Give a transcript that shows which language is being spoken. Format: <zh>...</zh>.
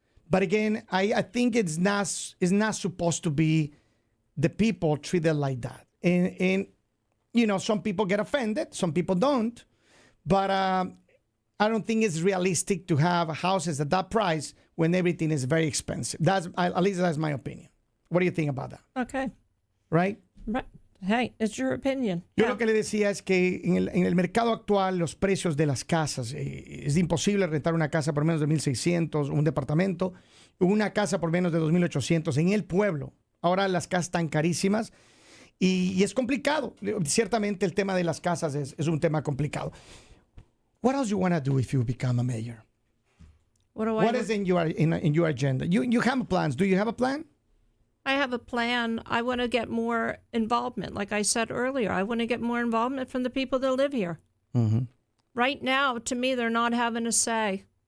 <en>But again, I think it's not supposed to be the people treated like that. And some people get offended, some people don't. But I don't think it's realistic to have houses at that price when everything is very expensive. At least that's my opinion. What do you think about that? Okay. Right? Right. Hey, it's your opinion.</en> <es>Yo lo que le decía es que en el mercado actual los precios de las casas, es imposible rentar una casa por menos de $1,600, un departamento, una casa por menos de $2,800 en el pueblo. Ahora las casas están carísimas y es complicado. Ciertamente el tema de las casas es un tema complicado.</es> <en>What else you want to do if you become a mayor? What is in your agenda? You have plans. Do you have a plan? I have a plan. I want to get more involvement. Like I said earlier, I want to get more involvement from the people that live here. Mm-hmm. Right now, to me, they're not having a say.</en>